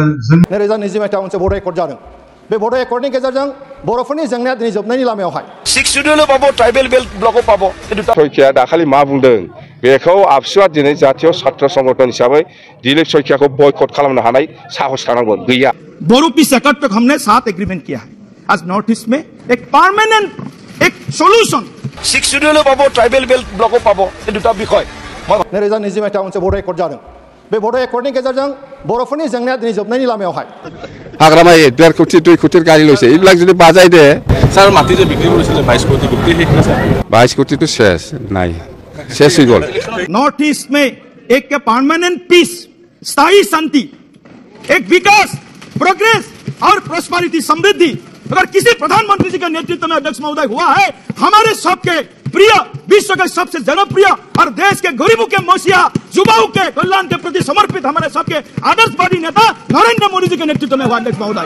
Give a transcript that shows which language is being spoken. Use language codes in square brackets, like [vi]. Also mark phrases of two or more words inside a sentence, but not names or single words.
[brx] 2020 मायथाइयाव मोनसे भट रेकर्ड जादों बे भट रेकर्डनि गेजेरजों बर'फोरनि जेंनाया दिनै जोबनायनि लामायावहाय 6 शिड्यूल पाबो ट्राइबेल बेल्ट ब्लकआव पाबो सयखिया दाखालि मा बुंदों बेखौ आबसुआ दिनै जातीय छात्र संगठन हिसाबै दिलीप सयखियाखौ बयकट खालामनो हानाय साहस थानांगोन गैया [hi] बोरो पीस एकट तक हमने 7 एग्रीमेंट किया है आज नॉर्थ ईस्ट में एक परमानेंट एक सॉल्यूशन [brx] 6 शिड्यूल पाबो ट्राइबल बेल्ट ब्लकआव पाबो बे दुटा बिखय 2020 मायथाइयाव मोनसे भट रेकर्ड जादों बे भट रेकर्डनि गेजेरजों बर'फोरनि जेंनाया दिनै जोबनायनि लामायावहाय हाग्रामा 1.5 कोटी 2 कोटी गाड़ी लैसे [as] এইবিলাক যদি বাজাই দে স্যার মাটি যে বিক্রি কৰিছিল 22 কোটি গুটি শেষ না স্যার 22 কোটি তো শেষ নাই শেষ হৈ গল [hi] नॉर्थ ईस्ट में एक परमानेंट पीस स्थायी शांति एक विकास प्रोग्रेस और प्रॉस्पेरिटी समृद्धि अगर किसी प्रधानमंत्री जी के नेतृत्व में अध्यक्ष महोदय हुआ है हमारे सबके प्रिय विश्व के सबसे जनप्रिय और देश के गरीबों के मसीहा युवाओं के कल्याण के प्रति समर्पित हमारे सबके आदर्शवादी नेता नरेंद्र मोदी जी के नेतृत्व में हुआ अध्यक्ष